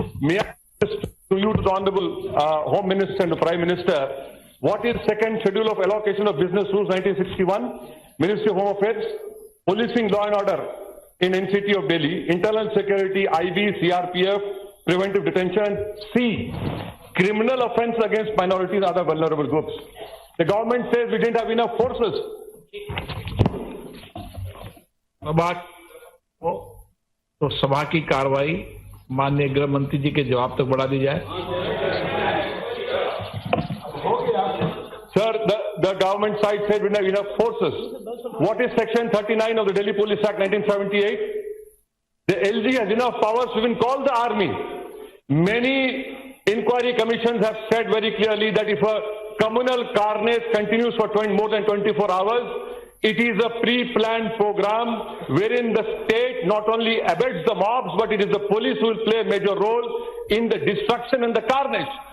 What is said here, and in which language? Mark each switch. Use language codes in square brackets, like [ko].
[en] May I ask to you, to the Honorable Home Minister and the Prime Minister, what is second schedule of allocation of business rules 1961, Ministry of Home Affairs, policing law and order in NCT of Delhi, internal security, IB, CRPF, preventive detention, C, criminal offense against minorities and other vulnerable groups. The government says we didn't have enough forces. [hi] तो सभा की कार्रवाई माननीय गृह मंत्री जी के जवाब तक बढ़ा दी जाए। [en] Sir, the government side said we don't have enough forces. What is Section 39 of the Delhi Police Act 1978? The LG has enough powers to even call the army. Many inquiry commissions have said very clearly that if a communal carnage continues for more than 24 hours, it is a pre-planned program wherein the state not only abets the mobs, but it is the police who will play a major role in the destruction and the carnage.